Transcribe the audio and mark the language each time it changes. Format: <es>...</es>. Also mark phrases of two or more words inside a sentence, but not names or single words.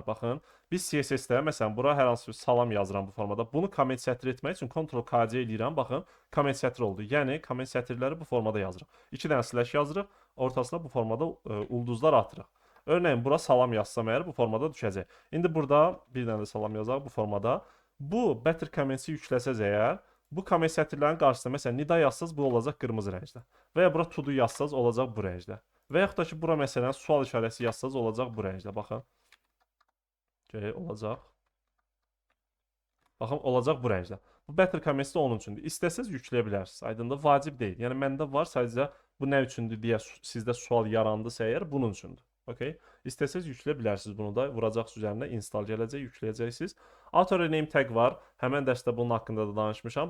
<az>Baxın, biz CSS-də məsələn bura hər hansı bir salam yazıram bu formada. Bunu komment sətr etmək üçün Ctrl+KC eləyirəm. Baxın, komment sətr oldu. Yəni komment sətirləri bu formada yazırıq. 2 dənə slash yazırıq. Ortasına bu formada ulduzlar atırıq. Örneğin bura salam yazsam əgər bu formada düşəcək. İndi burada bir dənə də salam yazaq bu formada. Bu</az> <en>better comments-</en> <az>i yükləsəz əgər, bu komment sətirlərin qarşısında məsələn nida yazsaz bu olacaq qırmızı rəngdə. Və ya bura</az> <en>to do</en> <az>yazsaz olacaq bu rəngdə. Və yaxud da ki, bura məsələn sual işarəsi yazsaz olacaq bu rəngdə. Baxın. Olacaq. Baxın, olacaq bu rəngdə. Bu</az> <en>better comments</en> <az>də onun üçündür. İstəsəz yükləyə bilərsiniz. Aydındır, vacib deyil. Yəni məndə var, sadəcə bu nə üçündür deyə sizdə sual yarandısa əgər bunun üçündür. Okay? İstəsəz yükləyə bilərsiniz bunu da. Vuracaqsınız üzərinə, install gələcək, yükləyəcəksiniz.</az> <en>Author rename tag var.</en> <az>Həmən dərsdə bunun haqqında da danışmışam.</az>